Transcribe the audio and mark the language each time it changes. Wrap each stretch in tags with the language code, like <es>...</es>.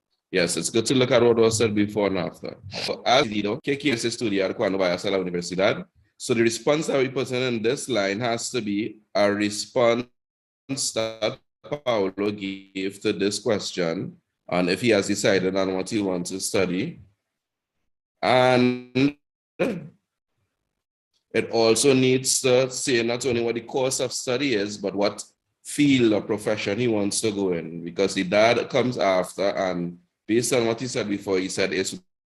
<en>Yes, it's good to look at what was said before and after.</en> <es>So, as decidido, ¿qué quieres estudiar cuando vayas a la universidad?</es> <en>So the response that we put in this line has to be a response that Paulo gave to this question, and if he has decided on what he wants to study. And it also needs to say not only what the course of study is, but what field or profession he wants to go in, because the dad comes after, and based on what he said before, he said it's</en>